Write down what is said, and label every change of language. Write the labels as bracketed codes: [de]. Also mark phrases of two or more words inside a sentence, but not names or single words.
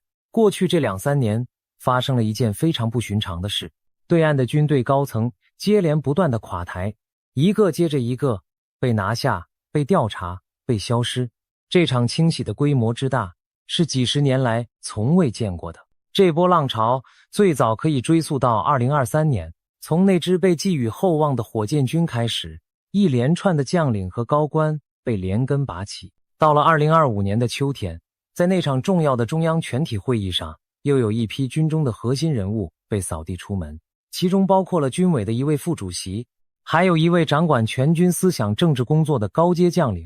[zh] 過去這2-3年發生了一件非常不尋常的事，對岸的軍隊高層接連不斷的垮台，一個接着一個被拿下、被調查、被消失。這場清洗的規模之大，是幾十年來從未見過的。這波浪潮最早可以追溯到2023年，從那支被寄予厚望的火箭軍開始，一連串的將領和高官被連根拔起。到了2025年的秋天，在那場重要的中央全體會議上，又有一批軍中的核心人物被掃地出門，其中包括了軍委的一位副主席，還有一位掌管全軍思想政治工作的高階將領。